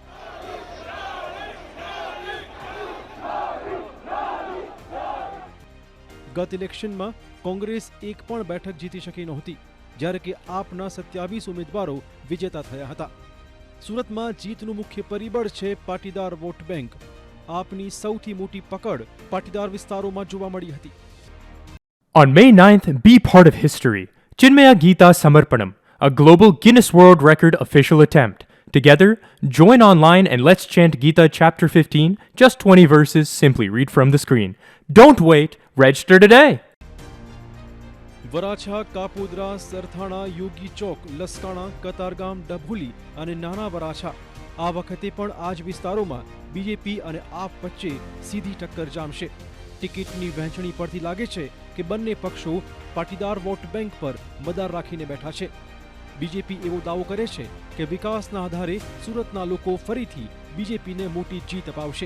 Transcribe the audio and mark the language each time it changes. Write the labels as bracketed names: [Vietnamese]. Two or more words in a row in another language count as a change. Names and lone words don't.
[Gujarati] ગત ઇલેક્શન માં કોંગ્રેસ એક પણ બેઠક જીતી શકી નહોતી, જ્યારે કે આપના 27 ઉમેદવારો વિજેતા થયા હતા। સુરત માં જીતનું મુખ્ય પરિબળ છે પાટીદાર [English] vote bank. [Gujarati] આપની સૌથી મોટી પકડ પાટીદાર વિસ્તારો માં જોવા મળી હતી। [English] On May 9th, be part of history. Chinmaya Geeta Samarpanam, a global Guinness World Record official attempt. Together, join online and let's chant Gita chapter 15, just 20 verses, simply read from the screen. Don't wait, register today. [Gujarati] वराछा, कापोद्रा, सरथाणा, योगी चौक, लसकाणा, कतारगाम, डभुली અને નાના વરાછા આ વખતે પણ આ જ વિસ્તારોમાં બીજેપી અને આપ વચ્ચે સીધી ટક્કર જામશે। ટિકિટની વહેંચણી પરથી લાગે છે કે બંને પક્ષો પાટીદાર [English] vote bank [Gujarati] પર મદાર રાખીને બેઠા છે। બીજેપી એવો દાવો કરે છે કે વિકાસના આધારે સુરતના લોકો ફરીથી બીજેપીને મોટી જીત અપાવશે।